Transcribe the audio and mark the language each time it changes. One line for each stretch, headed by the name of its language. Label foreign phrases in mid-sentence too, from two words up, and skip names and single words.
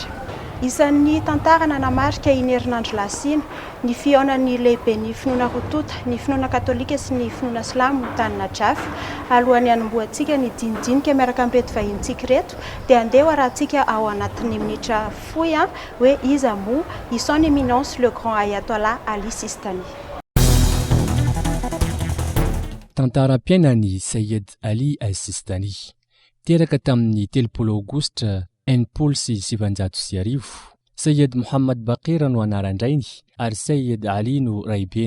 Malagasy: Isan'ny tantarana namarika iny herinandro lasina ny fihaonan'ny lehibe ny finoana rotota, ny finoana katolika sy ny finoana silamo tany Najaf. Alohan'ny hanombohantsika ny dinidinika miaraka amin'reto vahintsika reto dia andeha arahantsika ao anatin'ny minitra fohy hoe iza moa i
French: son éminence le grand
Malagasy: Ayatollah Ali Sistani. Tantaram-piainan'ny Sayed Ali Al-Sistani teraka tamin'ny 30 aogositra Enipolo sy sivanjato sy arivo. Sayed Mohammad Baqir no anaran-drainy ary Sayed Ali no raibeny.